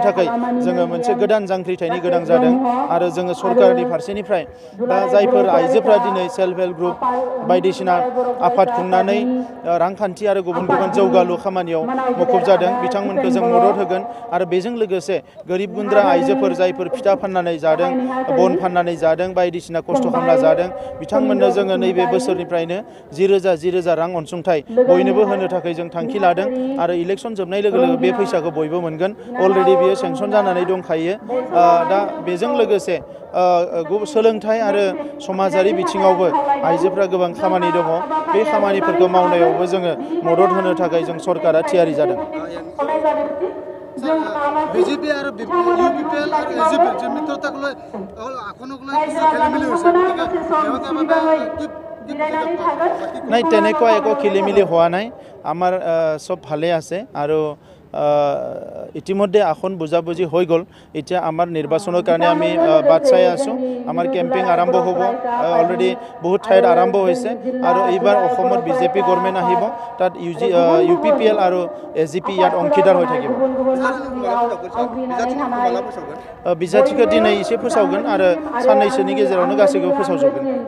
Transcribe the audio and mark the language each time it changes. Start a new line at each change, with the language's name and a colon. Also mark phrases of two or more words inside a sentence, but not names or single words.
Bodo: थाखाय जोङो मोनसे गोदान जांख्रिथायनि गोनां जादों आरो जोङो सरकारनि फारसेनिफ्राय दा जायफोर आइजोफ्रा दिनै
English: self help group
Bodo: बायदिसिना आफाद खुंनानै रांखान्थि आरो गुबुन गुबुन जौगालु खामानियाव मुखुब जादों बिथांमोनखौ जों मदद होगोन आरो बेजों लोगोसे गोरिब गुन्द्रा आइजोफोर जायफोर फिथा फाननानै जादों, बन फाननानै जादों, बायदिसिना खस्थ' खालामना जादों, बिथांमोननो जोङो नैबे बोसोरनिफ्रायनो 10,000 रां अनसुंथाइ बयनोबो होनो थाखाय जों थांखि लादों आरो इलेक्सन जोबनाय लोगो लोगो बे फैसाखौ बयबो मोनगोन। अलरेडि बियो सेंसन जानानै दंखायो। दा बेजों लोगोसे सोलोंथाइ आरो समाजारि बिथिङावबो आइजोफ्रा गोबां खामानि दङ, बे खामानिफोरखौ मावनायावबो जोङो मदद होनो थाखाय जों सरकारा थियारि जादों।
Assamese: বিজেপি আৰু UPPL আৰু AGP যে মিত্ৰতাক লৈ আসনক লৈ কিছু খেলিমেলি হৈছে, নাই, তেনেকুৱা একো খেলিমেলি হোৱা নাই। আমাৰ চব ভালে আছে আৰু ইতিমধ্যে আসন বুজাবুজি হৈ গ'ল। এতিয়া আমাৰ নিৰ্বাচনৰ কাৰণে আমি বাট চাই আছোঁ। আমাৰ কেম্পেইন আৰম্ভ হ'ব, অলৰেডি বহুত ঠাইত আৰম্ভ হৈছে আৰু এইবাৰ অসমত বিজেপি গভৰ্ণমেণ্ট আহিব, তাত UPPL আৰু AGP ইয়াত অংশীদাৰ হৈ থাকিব।
Bodo: বিজাथिखौ दिनै एसे फोसावगोन आरो साननैसोनि गेजेरावनो गासैखौबो फोसावजोबगोन।